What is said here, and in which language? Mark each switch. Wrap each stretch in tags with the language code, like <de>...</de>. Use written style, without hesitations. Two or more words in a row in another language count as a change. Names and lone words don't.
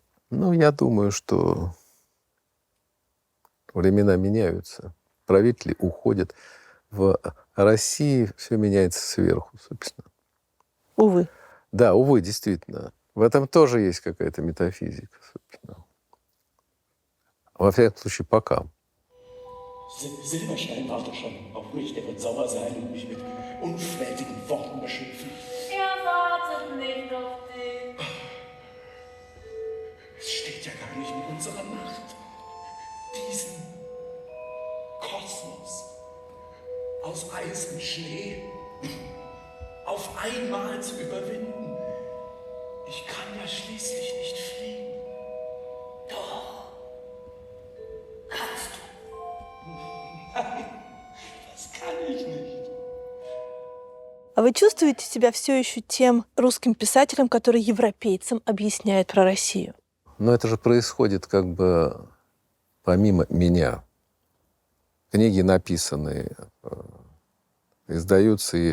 <ru>Ну, я думаю, что времена меняются. Правители уходят. В России все меняется сверху, собственно. Увы. Да, увы, действительно. В этом тоже есть какая-то метафизика, собственно. Во всяком случае, пока.</ru> <de>Silberstein wartet schon auf mich, der wird sauer sein und mich mit unflätigen Worten beschimpfen. Er wartet nicht auf dich. Es steht ja gar nicht in unserer Macht, diesen Kosmos aus Eis und Schnee auf einmal zu überwinden. Ich kann ja schließlich nicht fliegen. Doch. Kannst du. Nein, das kann ich nicht.</de> <ru>А вы чувствуете себя все еще тем русским писателем, который европейцам объясняет про Россию? Но это же происходит как бы помимо меня. Книги написаны, издаются и...</ru>